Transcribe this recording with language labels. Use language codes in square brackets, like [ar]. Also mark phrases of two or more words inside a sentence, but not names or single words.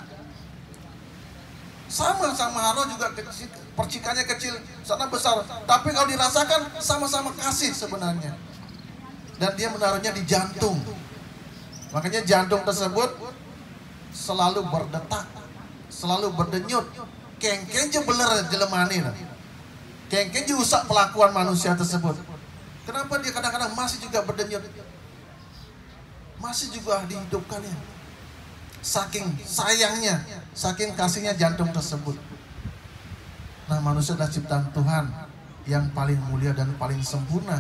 [id] Sama roh juga kecil, percikannya kecil, sana besar. Tapi kalau dirasakan sama-sama kasih sebenarnya. Dan dia menaruhnya di jantung. Makanya jantung tersebut selalu berdetak, selalu berdenyut. [ban] Kengken je beler jelemani. Kengken je usak [id] pelakuan manusia tersebut. Kenapa dia kadang-kadang masih juga berdenyut? Masih juga dihidupkannya. Saking sayangnya, saking kasihnya jantung tersebut. Nah manusia adalah ciptaan Tuhan yang paling mulia dan paling sempurna.